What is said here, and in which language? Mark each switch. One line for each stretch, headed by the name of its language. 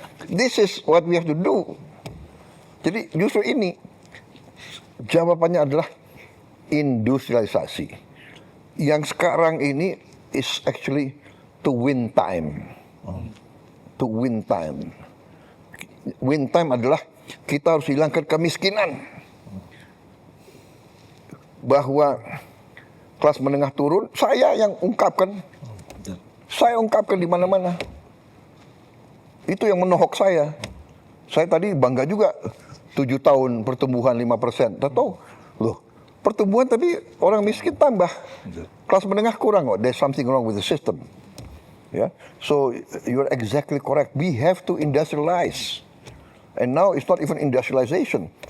English: This is what we have to do.
Indonesian: Jadi justru ini jawabannya adalah industrialisasi. Yang sekarang ini
English: is actually to win time. To win time.
Indonesian: Win time adalah kita harus hilangkan kemiskinan. Bahwa kelas menengah turun, saya yang ungkapkan. Saya ungkapkan di mana-mana. Itu yang menohok saya. Saya tadi bangga juga 7 tahun pertumbuhan 5%. Tahu, loh, pertumbuhan tapi orang miskin tambah. Kelas menengah kurang.
English: Oh, there's something wrong with the system. Yeah. So you're exactly correct. We have to industrialize. And now it's not even industrialization.